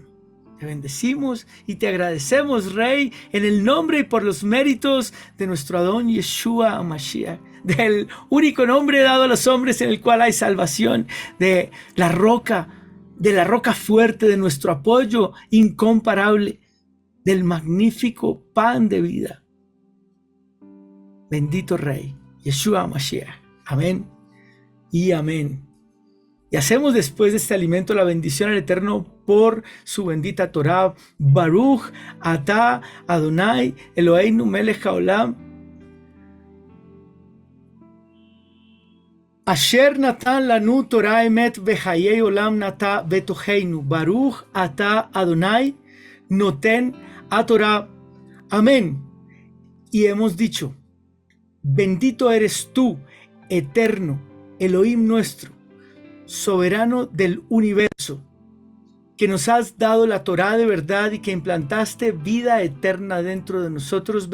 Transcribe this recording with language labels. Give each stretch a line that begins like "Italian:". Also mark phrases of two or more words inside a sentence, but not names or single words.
Spanish: Te bendecimos y te agradecemos, Rey, en el nombre y por los méritos de nuestro Adón Yeshua HaMashiach, del único nombre dado a los hombres en el cual hay salvación, de la roca fuerte, de nuestro apoyo incomparable, del magnífico pan de vida. Bendito Rey, Yeshua HaMashiach. Amén y amén. Y hacemos después de este alimento la bendición al Eterno por su bendita Torah.
Hebrew: ברוך אתה אדוני אלוהינו מלך העולם אשר נתן לנו תורה אמת וחיי עולם נטע בתוכנו. ברוך אתה אדוני נותן התורה.
Spanish: Amén. Y hemos dicho: bendito eres tú, eterno, Elohim nuestro, soberano del universo, que nos has dado la Torá de verdad y que implantaste vida eterna dentro de nosotros.